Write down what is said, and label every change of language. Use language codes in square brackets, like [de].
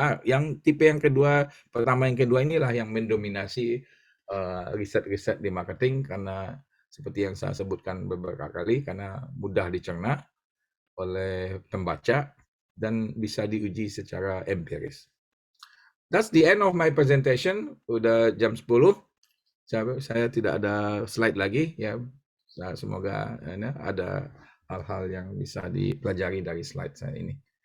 [id] Yang tipe yang kedua, yang kedua inilah yang mendominasi riset-riset di marketing, karena seperti yang saya sebutkan beberapa kali, karena mudah dicerna oleh pembaca dan bisa diuji secara empiris. [en] That's the end of my presentation. [id] Udah jam 10. Saya tidak ada slide lagi ya. Semoga ada hal-hal yang bisa dipelajari dari slide saya ini.